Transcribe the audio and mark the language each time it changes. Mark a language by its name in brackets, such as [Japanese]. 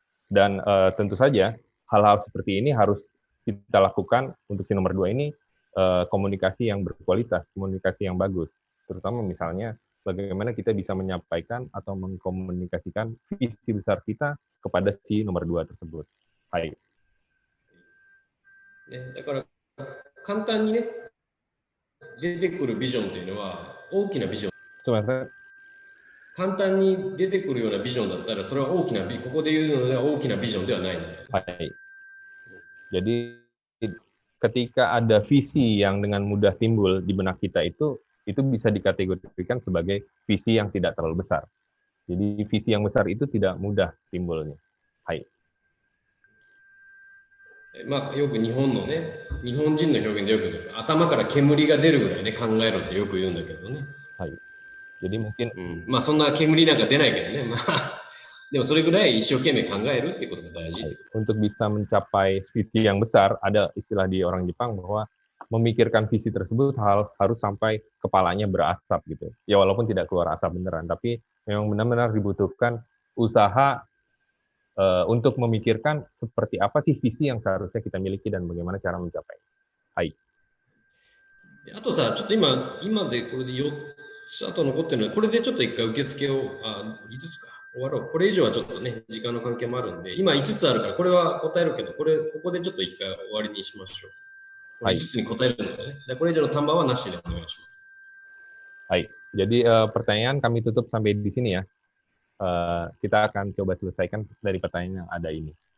[Indonesian] Dan tentu saja hal-hal seperti ini harus kita lakukan untuk si nomor 2 ini, komunikasi yang berkualitas, komunikasi yang bagus. Terutama misalnya bagaimana kita bisa menyampaikan atau mengkomunikasikan visi besar kita kepada si nomor 2 tersebut. Hai. [Japanese] ね、だから簡単にね出てくるビジョンっていうのは大きなビジョン。簡単に出てくるようなビジョンだったらそれは大きなここで言うのでは大きなビジョンではないんだよ。 Hai. [Indonesian] Jadi ketika ada visi yang dengan mudah timbul di benak kita itu bisa dikategorikan sebagai visi yang tidak terlalu besar. Jadi visi yang besar itu tidak mudah timbulnya. Hai. [Japanese] まあよく日本のね、日本人の表現でよく頭から煙が出るぐらいね考えろってよく言うんだけどね。 [Indonesian] はい。Jadi mungkin [Japanese] まあそんな煙なんか出ないけどね。まあでもそれぐらい一生懸命考えるってことが大事。 [Indonesian] Untuk bisa mencapai visi yang besar, ada istilah di orang Jepang bahwa memikirkan visi tersebut harus sampai kepalanya berasap gitu. Ya walaupun tidak keluar asap beneran, tapi memang benar-benar dibutuhkan usaha untuk memikirkan seperti apa sih visi yang seharusnya kita miliki dan bagaimana cara mencapai. Hai. [Japanese] あとさ、ちょっと今でこれで4つあと残ってるので、これでちょっと一回受付を5つか終わろう。これ以上はちょっとね時間の関係もあるんで、今5つあるからこれは答えるけど、ここでちょっと一回終わりにしましょう。 5つに答えるのでね。でこれ以上のtambahはなしでお願いします。 [Indonesian] Hai. Jadi pertanyaan kami tutup sampai di sini ya. Kita akan coba selesaikan dari pertanyaan yang ada ini.